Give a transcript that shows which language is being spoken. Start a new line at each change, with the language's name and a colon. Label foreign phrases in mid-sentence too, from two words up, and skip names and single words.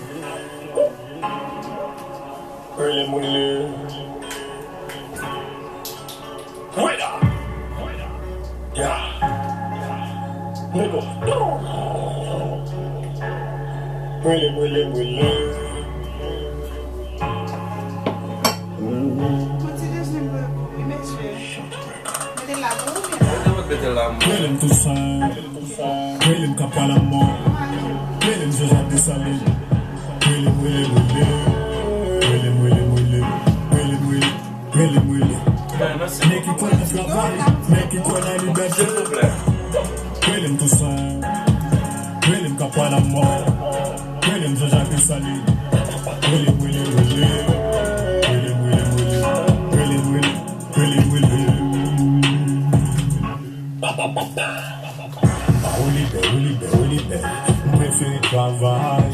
French: William, Willa,
English: yeah, nigga,
French: William. William Toussaint, William Kapalamo, William Joseph Dessalines, William. Mec qui connaît le travail, mec qui connaît la liberté. William Toussaint, William Kapalamo, William Joseph Dessalines, William. Oliver, préféré travail.